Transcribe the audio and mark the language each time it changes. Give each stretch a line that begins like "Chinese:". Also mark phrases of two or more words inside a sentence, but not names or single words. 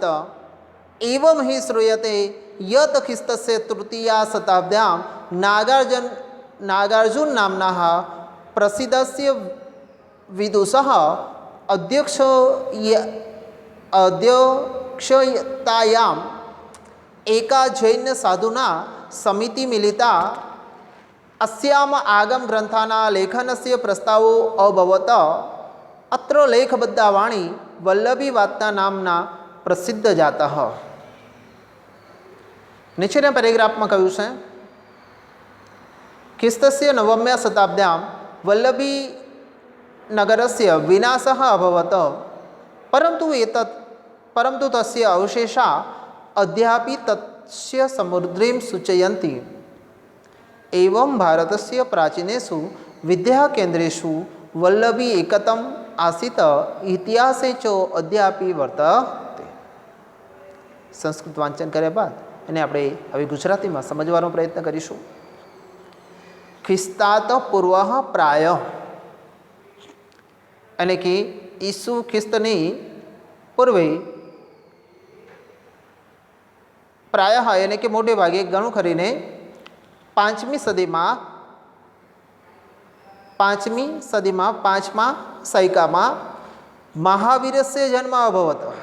Sanskrit: એવં હિ શ્રૂયતે યત ખ્રિસ્તસ્ય તૃતીયા શતાબ્દ્યાં નાગાર્જુન નામના પ્રસિદ્ધસ્ય વિદુષઃ અધ્યક્ષતાયામ એકા જૈન સાધુના સમિતિ મિલિતા अस्याम आगम ग्रंथाना लेखनस्य प्रस्तावो अभवत. अत्र लेखबद्धा वाणी वल्लभी वार्ता नामना प्रसिद्ध जातः.
Gujarati: નીચેના પેરેગ્રાફમાં કહ્યું છે,
Sanskrit: ખ્રિસ્તસ્ય નવમ્યા શતાબ્દ્યામ વલ્લભી નગરસ્ય વિનાશः અભવત. પરંતુ તસ્ય અવશેષા અદ્યાપી તસ્ય સમૃદ્ધિમ સૂચયन्ति. एवं भारतस्य प्राचीनेषु विद्याकेन्द्रेषु वल्लभी एकतम आसीत इतिहासे च अद्यापि वर्तते.
Gujarati: સંસ્કૃત વાંચન કર્યા બાદ એને આપણે હવે ગુજરાતીમાં સમજવાનો પ્રયત્ન કરીશું.
Sanskrit: ખ્રિસ્તાત પૂર્વ પ્રાય
Gujarati: એટલે કે ઈસુ ખ્રિસ્તની પૂર્વે પ્રાય એટલે કે મોટે ભાગે ઘણું ખરીને 5મી સદીમાં 5મા સૈકામાં
Sanskrit: મહાવીરસ્ય જન્મ અભવત.